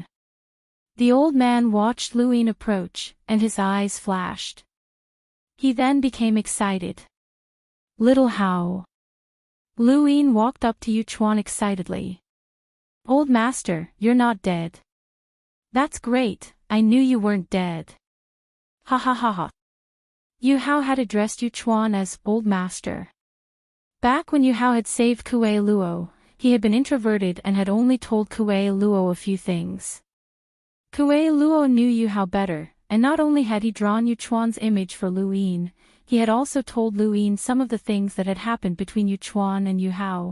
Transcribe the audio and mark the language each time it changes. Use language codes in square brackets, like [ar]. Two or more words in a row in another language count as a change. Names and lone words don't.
[en] The old man watched Lu Yin approach, and his eyes flashed. He then became excited. Little Hao. Lu Yin walked up to Yu Chuan excitedly. Old Master, you're not dead. That's great, I knew you weren't dead. Ha ha ha ha. Yu Hao had addressed Yu Chuan as Old Master. Back when Yu Hao had saved Kuei Luo, he had been introverted and had only told Kuei Luo a few things. Kuei Luo knew Yu Hao better, and not only had he drawn Yu Chuan's image for Lu Yin, he had also told Lu Yin some of the things that had happened between Yu Chuan and Yu Hao.